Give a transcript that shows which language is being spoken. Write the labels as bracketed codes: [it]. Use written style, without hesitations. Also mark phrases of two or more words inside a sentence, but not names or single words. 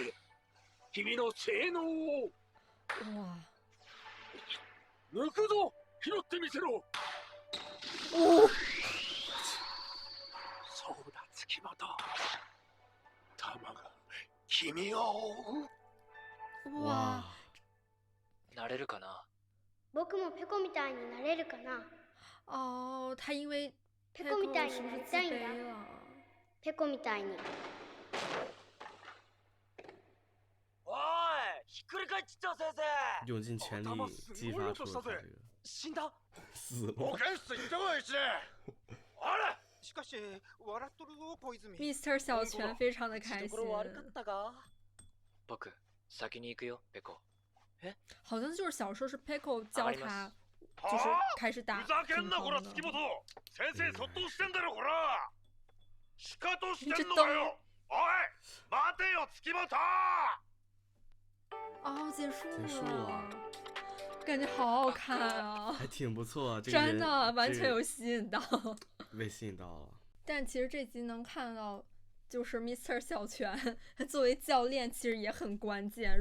[ja] 君の性能を。抜くぞ、拾ってみせろ。そうだ月本。玉が君を追う。 [zh] 哇！ [ja] なれるかな？僕もペコみたいになれるかな？ [zh] 哦，他因为 [ja] ペコみたいになりたいんだ。ペコみたいに。おい、ひっくり返っちゃった先生。 [zh] 用尽全力激发出了他这个。 [ja] 死んだ。 [zh] 死了。 [ja] 保健室行ってこいし。あれ。しかし笑っとるぞ小泉。 [zh] Mr. 小泉非常的开心。 [ja] 僕先に行くよペコ。 [zh] 好像就是小时候是 Pico 教他，就是开始打。 [ja] ふざけんなこら月本。先生そっとしてんだろこら。シカトしてんのかよ。おい、待てよ月本。 [zh] 哦，结束了。感觉好好看啊，还挺不错，真的完全有吸引到，被吸引到了。但其实这集能看到，就是 Mr. 小泉作为教练，其实也很关键。